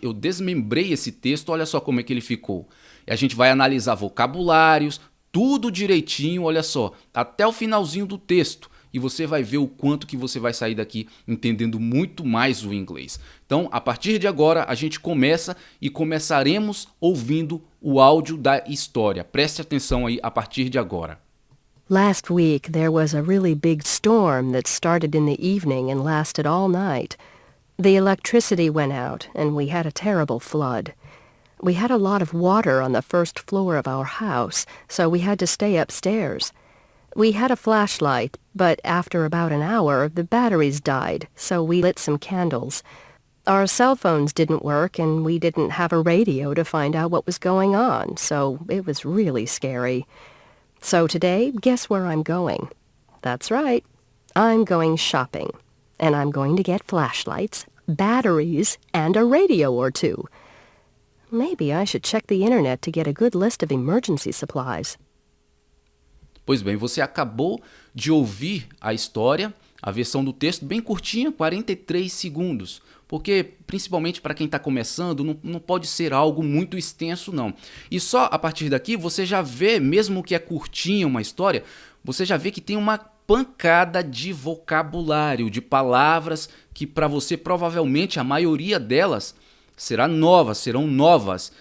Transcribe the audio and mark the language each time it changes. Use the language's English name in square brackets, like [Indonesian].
[Portuguese] Eu desmembrei esse texto, olha só como é que ele ficou. E a gente vai analisar vocabulários, tudo direitinho, olha só, até o finalzinho do texto. E você vai ver o quanto que você vai sair daqui entendendo muito mais o inglês. Então, a partir de agora, a gente começa e começaremos ouvindo o áudio da história. Preste atenção aí a partir de agora. [English] Last week there was a really big storm that started in the evening and lasted all night. The electricity went out and we had a terrible flood. We had a lot of water on the first floor of our house, so we had to stay upstairs. We had a flashlight, but after about an hour, the batteries died, so we lit some candles. Our cell phones didn't work, and we didn't have a radio to find out what was going on, so it was really scary. So today, guess where I'm going? That's right. I'm going shopping, and I'm going to get flashlights, batteries, and a radio or two. Maybe I should check the internet to get a good list of emergency supplies. [Portuguese] Pois bem, você acabou de ouvir a história, a versão do texto bem curtinha, 43 segundos. Porque, principalmente para quem está começando, não pode ser algo muito extenso, não. E só a partir daqui você já vê, mesmo que é curtinha uma história, você já vê que tem uma pancada de vocabulário, de palavras que para você provavelmente a maioria delas serão novas.